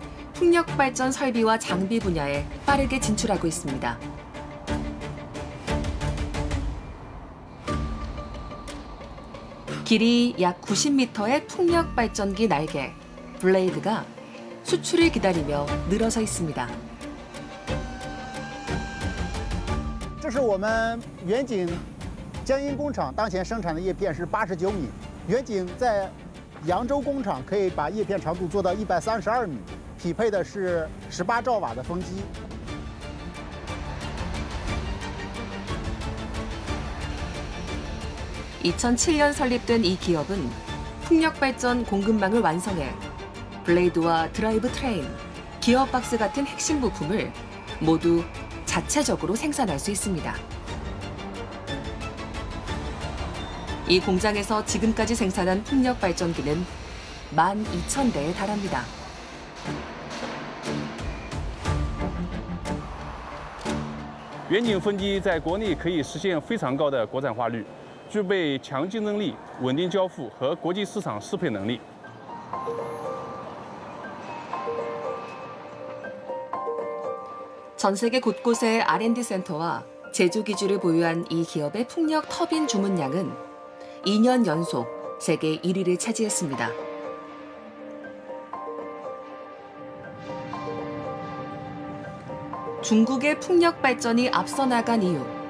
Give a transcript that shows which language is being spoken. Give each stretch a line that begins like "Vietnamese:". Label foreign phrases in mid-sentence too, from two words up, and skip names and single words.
Korean: 풍력 발전 설비와 장비 분야에 빠르게 진출하고 있습니다. 길이 약 90m의 풍력 발전기 날개, 블레이드가 수출을 기다리며 늘어서 있습니다.
Chinese: 这是我们远景江阴工厂当前生产的叶片是89米，远景在 扬州工厂可以把叶片长度做到132米，匹配的是18兆瓦的风机。
Korean: 2007년 설립된 이 기업은 풍력 발전 공급망을 완성해 블레이드와 드라이브 트레인, 기어박스 같은 핵심 부품을 모두 자체적으로 생산할 수 있습니다. 이 공장에서 지금까지 생산한 풍력 발전기는 12,000대에 달합니다.
Chinese: 远景风机在国内可以实现非常高的国产化率，具备强竞争力、稳定交付和国际市场适配能力。
Korean: 전 세계 곳곳에 R&D 센터와 제조 기지를 보유한 이 기업의 풍력 터빈 주문량은 2년 연속 세계 1위를 차지했습니다. 중국의 풍력 발전이 앞서 나간 이유.